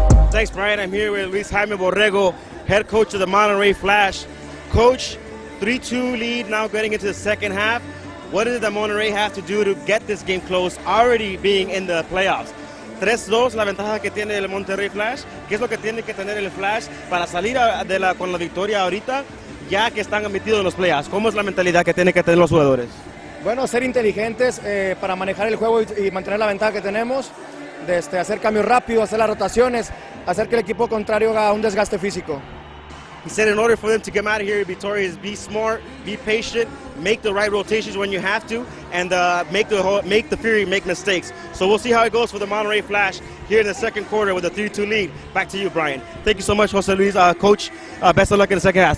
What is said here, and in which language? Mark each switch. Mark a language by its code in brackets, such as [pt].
[en] Thanks, Brian. I'm here with Luis Jaime Borrego, head coach of the Monterrey Flash. Coach, 3-2 lead now getting into the second half. What does the Monterrey have to do to get this game close, already being in the playoffs? [es] 3-2, la ventaja que tiene el Monterrey Flash. ¿Qué es lo que tiene que tener el Flash para salir con la victoria ahorita, ya que están metidos en los playoffs? ¿Cómo es la mentalidad que tienen que tener los jugadores? Bueno, ser inteligentes para manejar el juego y mantener la ventaja que tenemos, de hacer cambios rápidos, hacer las rotaciones, hacer que el equipo contrario haga un desgaste físico. [en] He said in order for them to come out of here victorious, be smart, be patient, make the right rotations when you have to, and make the Fury make mistakes. So we'll see how it goes for the Monterrey Flash here in the second quarter with a 3-2 lead. Back to you, Brian. Thank you so much, Jose Luis. Coach, best of luck in the second half.